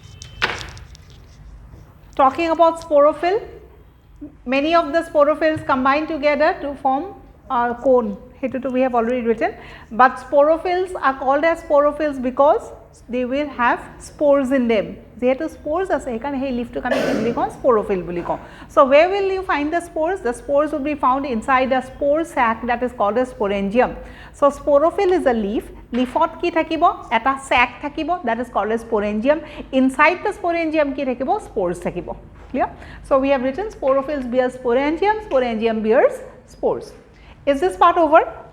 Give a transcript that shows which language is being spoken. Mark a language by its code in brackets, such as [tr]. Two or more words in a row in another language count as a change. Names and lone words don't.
[en] Talking about sporophyll, many of the sporophylls combine together to form a cone. Here we have already written, but sporophylls are called as sporophylls because they will have spores in them. [as] যেহেতু spores আছে সেইকাৰণে সেই leafটোক আমি কি বুলি কওঁ sporophyll বুলি কওঁ. [en] So, where will you find the spores? The spores will be found inside a spore sac that is called a sporangium. So, sporophyll is a leaf. [as] Leafot কি থাকিব এটা sac থাকিব [en] that is called a sporangium. Inside the sporangium [as] কি থাকিব spores থাকিব. [en] Clear? So, we have written sporophylls bear sporangium, sporangium bears spores. Is this part over?